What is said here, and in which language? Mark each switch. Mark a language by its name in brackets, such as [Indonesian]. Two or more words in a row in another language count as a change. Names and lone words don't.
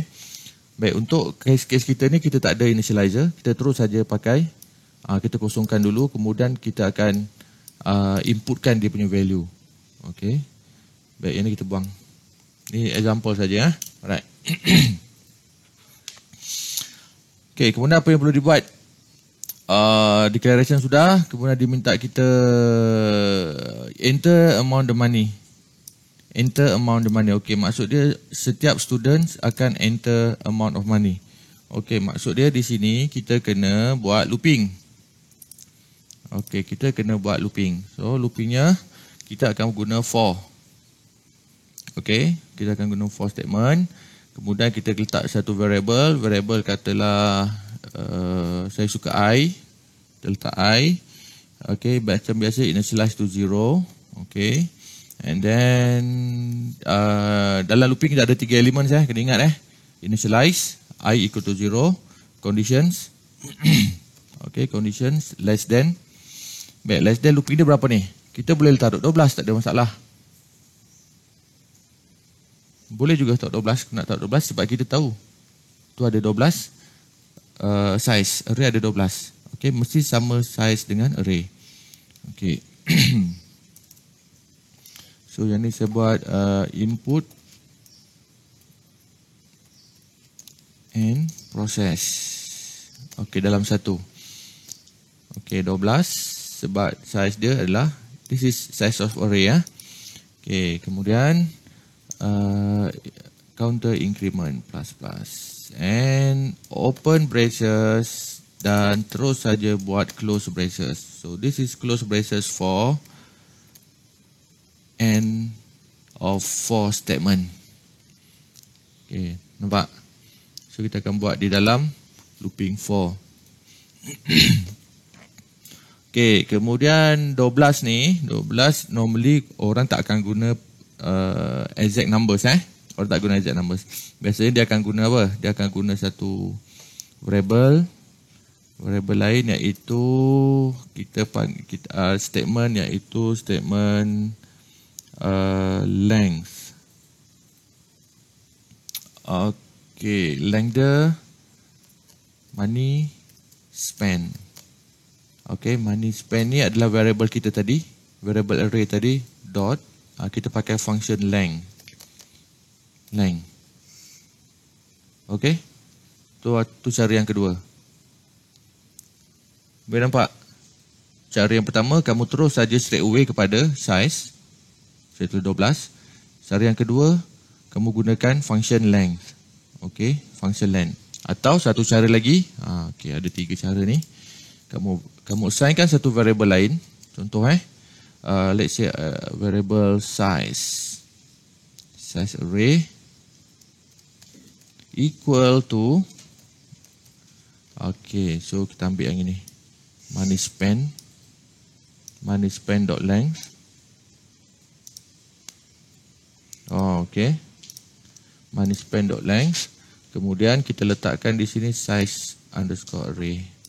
[Malay] Baik, untuk case kita ni kita tak ada initializer, kita terus saja pakai kita kosongkan dulu, kemudian kita akan inputkan dia punya value. Okey. Baik, yang ni kita buang. Ni example saja. Alright. Okey, kemudian apa yang perlu dibuat? Declaration sudah, kemudian diminta kita [English] enter amount the money. Enter amount the money. [Malay] Okey, maksud dia setiap students akan [English] enter amount of money. [Malay] Okey, maksud dia di sini kita kena buat looping. Okey, kita kena buat looping. So loopingnya kita akan guna for. Okey, kita akan guna [English] for statement. [Malay] Kemudian kita letak satu variable katalah saya suka I. Kita letak I. Okey, macam biasa [English] initialize to [Malay] 0. Okey. [English] And then [Malay] dalam looping kita ada 3 elemen kena ingat [English] initialize, I equal to 0, conditions. Okey, conditions less than. [Malay] Baik, [English] less than [Malay] looping dia berapa ni? Kita boleh letak 12, tak ada masalah. Boleh juga letak 12, nak letak 12 sebab kita tahu tu ada 12 size, array ada 12. Okey, mesti sama size dengan array. Okey. So yang ni saya buat [English] input and process. [Malay] Okey, dalam satu. Okey, 12 sebab size dia adalah [English] this is size of array [Malay] Okey, kemudian [English] counter increment plus and open braces [Malay] dan terus saja buat [English] close braces. So this is close braces for end of for statement. [Malay] Okey, nampak? So kita akan buat di dalam looping for. Okey, kemudian 12 ni, 12 normally orang tak akan guna [English] exact numbers [Malay] Orang tak guna [English] exact numbers. [Malay] Biasanya dia akan guna apa? Dia akan guna satu variable lain iaitu statement iaitu [English] statement length. [Malay] Okey, length dia money spend. Okey, money spend ni adalah variable kita tadi, variable array tadi dot kita pakai [English] function length. [Malay] Okey, tu cara yang kedua. Boleh nampak? Cara yang pertama kamu terus saja [English] straight away [Malay] kepada size, iaitu 12. Cara yang kedua, kamu gunakan [English] function length. [Malay] Okey, [English] function length. [Malay] Atau satu cara lagi, okey, ada 3 cara ni. Kamu assignkan satu variable lain. [English] Contoh let's say variable size array equal to so [Malay] kita ambil yang ini. [English] Money spend dot length. Okey. Money spend dot length. [Malay] Kemudian kita letakkan di sini [English] size underscore array.